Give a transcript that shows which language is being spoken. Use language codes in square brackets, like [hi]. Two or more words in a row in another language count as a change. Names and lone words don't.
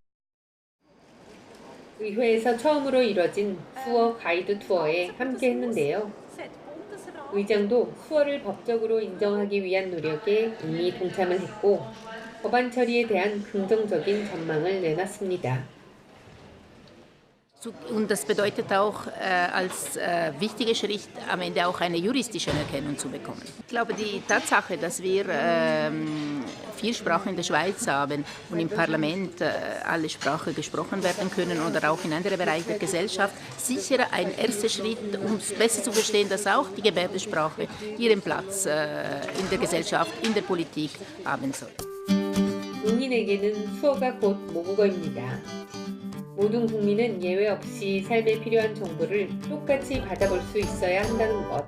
[ko] 의회에서 처음으로 이뤄진 수어 가이드 투어에 함께 했는데요. 의장도 수어를 법적으로 인정하기 위한 노력에 이미 동참을 했고 법안 처리에 대한 긍정적인 전망을 내놨습니다. [de] Und das bedeutet auch als wichtiger Schritt am Ende auch eine juristische Anerkennung zu bekommen. Ich glaube, die Tatsache, dass wir 4 Sprachen in der Schweiz haben und im Parlament alle Sprachen gesprochen werden können oder auch in anderen Bereichen der Gesellschaft, sicher ein erster Schritt, um besser zu verstehen, dass auch die Gebärdensprache ihren Platz in der Gesellschaft, in der Politik haben soll. [ko] 농인에게는 수어가 곧 모국어입니다. 모든 국민은 예외 없이 삶에 필요한 정보를 똑같이 받아볼 수 있어야 한다는 것.